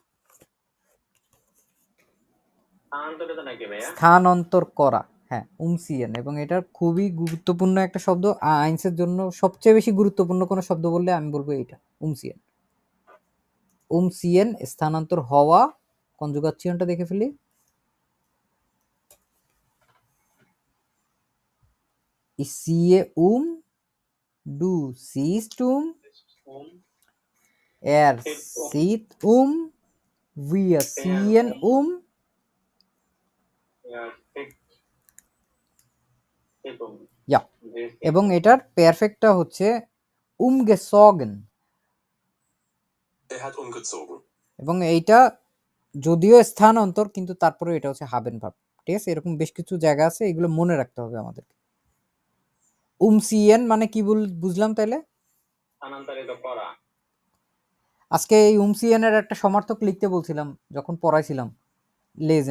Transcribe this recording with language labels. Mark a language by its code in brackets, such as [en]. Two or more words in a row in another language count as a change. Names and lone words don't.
[bn] স্থানান্তরিত নাকি ভাইয়া? স্থানান্তর করা। হ্যাঁ, উমসিয়েন। এবং এটা খুবই গুরুত্বপূর্ণ একটা শব্দ। আইনসের জন্য সবচেয়ে বেশি গুরুত্বপূর্ণ কোনো শব্দ বললে আমি বলবো এটা, উমসিয়েন। উমসিয়েন স্থানান্তর হওয়া। কনজুগাচ্যনটা দেখে ফেলি। [de] Ich ziehe du siehst er sieht wir ziehen Ja, [bn] ঠিক। ঠিক। [de] Ja, [bn] জি, এবং এটার পারফেক্টটা হচ্ছে umgezogen। [de] Er hat umgezogen. [bn] এবং এইটা যদিও স্থানান্তর কিন্তু তারপরে এটা হচ্ছে হাবেন ভার্ব। ঠিক আছে, এরকম বেশ কিছু জায়গা আছে, এগুলো মনে রাখতে হবে আমাদেরকে। উমসিয়েন মানে কি বুঝলাম তাইলে? স্থানান্তরিত করা। আজকে এই উমসিয়েনের একটা সমার্থক লিখতে বলছিলাম যখন পড়াইছিলাম, লেজেন।